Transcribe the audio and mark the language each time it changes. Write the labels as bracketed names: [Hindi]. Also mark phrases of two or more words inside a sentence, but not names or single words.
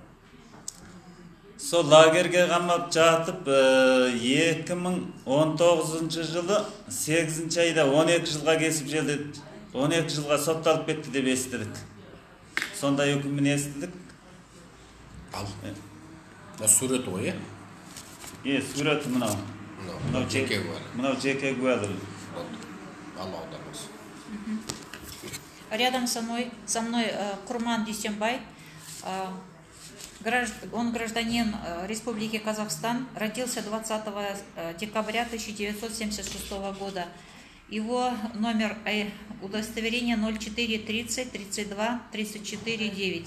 [Kazakh] Сол лагерге қамап жатып 2019 жылы 8 айда 12 жылға кесіп жерді 12 жылға сотталып кетті деп естідік. Сондай үкімін естідік. Ал. Сурет ой, Сурет мынау. Мынау жеке куәлік. Мынау жеке куәлік. Алла аудармасын. [Russian] Рядом со мной Курман Дүйсенбай. Он гражданин Республики Казахстан, родился 20 декабря 1976 года. Его номер удостоверения 0430 32 34 9.